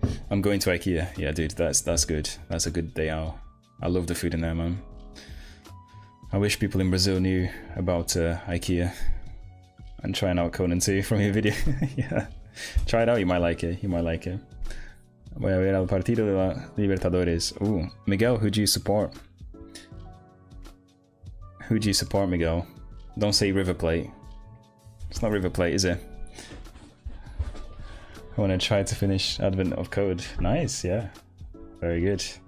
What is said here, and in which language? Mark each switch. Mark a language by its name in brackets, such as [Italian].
[English] I'm going to IKEA. Yeah, dude, that's good. That's a good day out. I love the food in there, man. I wish people in Brazil knew about IKEA and trying out Conan 2 from your video. Yeah, try it out. You might like it. You might like it. [Spanish] Voy a ver el partido de la Libertadores. [English] Ooh, Miguel, who do you support? Who do you support, Miguel? Don't say River Plate. It's not River Plate, is it? I want to try to finish Advent of Code. Nice, yeah. Very good.